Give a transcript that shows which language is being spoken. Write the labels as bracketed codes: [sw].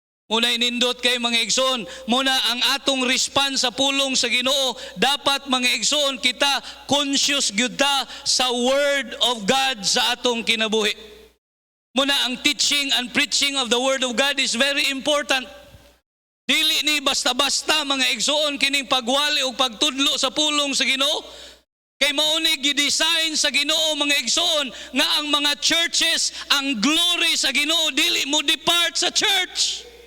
[ceb] Muna inindot kay mga igsoon, muna ang atong response sa pulong sa Ginoo, dapat mga igsoon kita conscious gyud ta sa word of God sa atong kinabuhi. [en] Muna ang teaching and preaching of the word of God is very important. [ceb] Dili ni basta-basta mga igsoon kining pagwali o pagtudlo sa pulong sa Ginoo. Kay mauni gidesign sa Ginoo mga igsoon nga ang mga churches, ang glory sa Ginoo dili mo depart sa church.